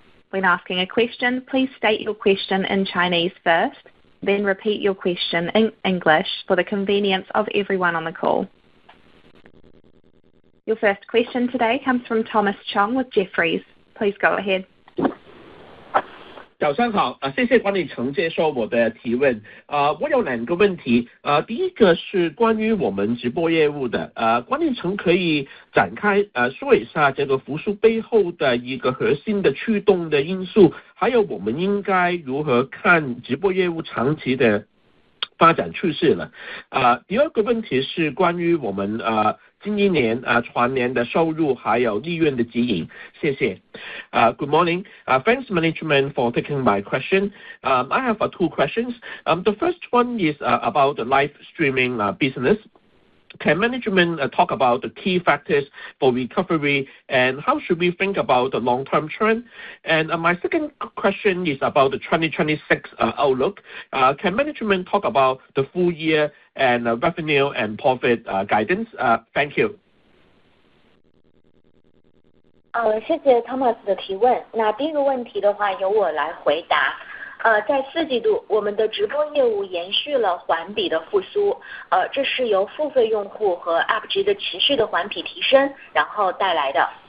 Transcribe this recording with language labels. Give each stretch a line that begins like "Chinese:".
English: When asking a question, please state your question in Chinese first, then repeat your question in English for the convenience of everyone on the call. Your first question today comes from Thomas Chong with Jefferies. Please go ahead.
Chinese: 早上好，谢谢管理层接受我的提问。我有两个问题，第一个是关于我们直播业务的，管理层可以展开说一下这个复苏背后的一个核心的驱动的因素，还有我们应该如何看直播业务长期的发展趋势了。第二个问题是关于我们近一年全年的收入还有利润的指引，谢谢。
English: Good morning. Thanks management for taking my question. I have two questions. The first one is about the live streaming business. Can management talk about the key factors for recovery and how should we think about the long-term trend? And my second question is about the 2026 outlook. Can management talk about the full year and revenue and profit guidance? Thank you.
Chinese: 谢谢 Thomas 的提问。那第一个问题的话，由我来回答。在4季度，我们的直播业务延续了环比的复苏，这是由付费用户和 UP 值的持续的环比提升，然后带来的。